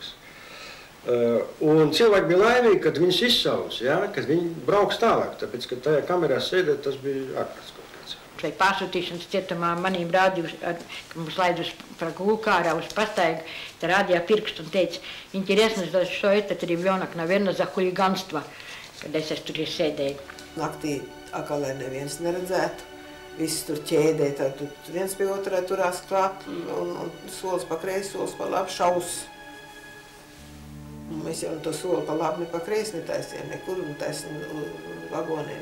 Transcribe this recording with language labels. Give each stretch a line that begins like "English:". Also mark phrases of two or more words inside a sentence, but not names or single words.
Latvian: Un cilvēki bija laimīgi, kad viņus izsauc, ja? Kad viņi brauks tālāk, tāpēc, ka tajā kamerā sēdēt, tas bija ārkārtas kaut kāds. vai pārsūtīšanas cietumā manīm rādījuši, ka mums laid uz прогулкара, uz pastaigu, te rādīja pirkstu un teica,
Russian: интересно, что этот ребенок, наверное, за хулиганство,
Latvian: kad es tur sēdēju. Naktī atkal, lai neviens neredzētu, visi tur ķēdē, tad viens pie otrā turās klāt un solis pa kreisi, solis pa labi šaus. Un mēs jau to soli pa labi, ne pa kreisi netaisījām, nekur un taisām vagoniem.